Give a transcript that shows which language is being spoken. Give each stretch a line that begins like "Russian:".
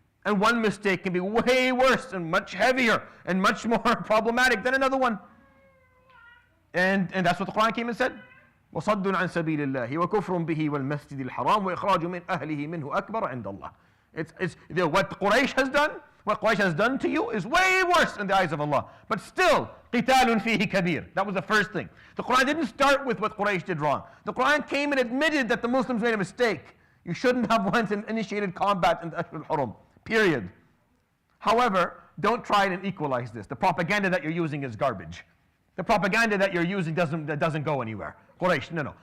English: And one mistake can be way worse and much heavier and much more problematic than another one. And that's what the Quran came and said.
Arabic: وَصَدٌّ عَنْ سَبِيلِ اللَّهِ وَكُفْرٌ بِهِ وَالْمَسْجِدِ الْحَرَامِ وَإِخْرَاجُ مِنْ أَهْلِهِ مِنْهُ أَكْبَرَ عِنْدَ اللَّهِ.
English: What Quraysh has done to you is way worse in the eyes of Allah. But still,
Arabic: قِتَالٌ فِيهِ كَبِيرٌ.
English: That was the first thing. The Quran didn't start with what Quraysh did wrong. The Quran came and admitted that the Muslims made a mistake. You shouldn't have went and initiated combat in the Ashhur al-Hurum. Period. However, don't try and equalize this. The propaganda that you're using is garbage. The propaganda that you're using doesn't go anywhere. Quraysh, no.